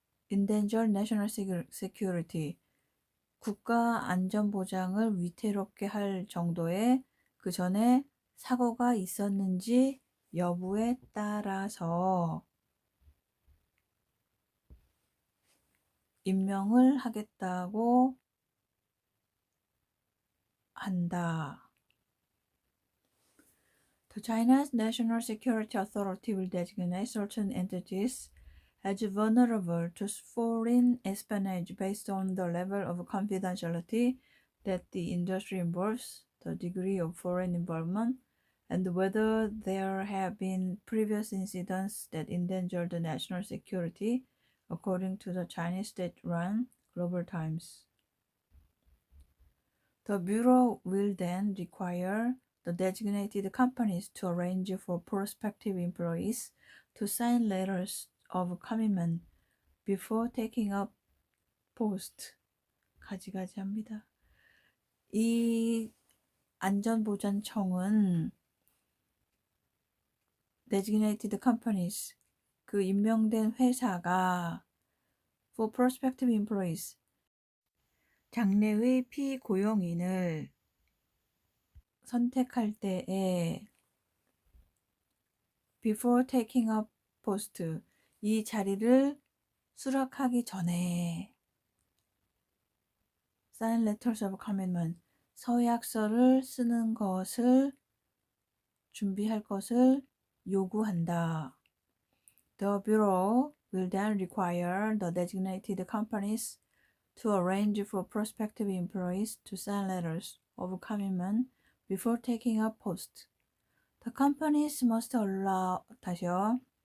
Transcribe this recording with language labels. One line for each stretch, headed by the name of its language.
English: endanger national security,
Korean: 국가 안전 보장을 위태롭게 할 정도의 그 전에 사고가 있었는지 여부에 따라서 임명을 하겠다고 한다.
English: The China's National Security Authority will designate certain entities as vulnerable to foreign espionage based on the level of confidentiality that the industry involves, the degree of foreign involvement, and whether there have been previous incidents that endangered national security, according to the Chinese state-run Global Times. The Bureau will then require the designated companies to arrange for prospective employees to sign letters of commitment before taking up post.
Korean: 가지가지합니다. 이 안전보장청은
English: designated companies,
Korean: 그 임명된 회사가
English: for prospective employees,
Korean: 장래의 피고용인을 선택할 때에
English: before taking up post,
Korean: 이 자리를 수락하기 전에
English: sign letters of commitment,
Korean: 서약서를 쓰는 것을 준비할 것을 요구한다.
English: The Bureau will then require the designated companies to arrange for prospective employees to sign letters of commitment before taking up post. The companies must
Korean: 다시요.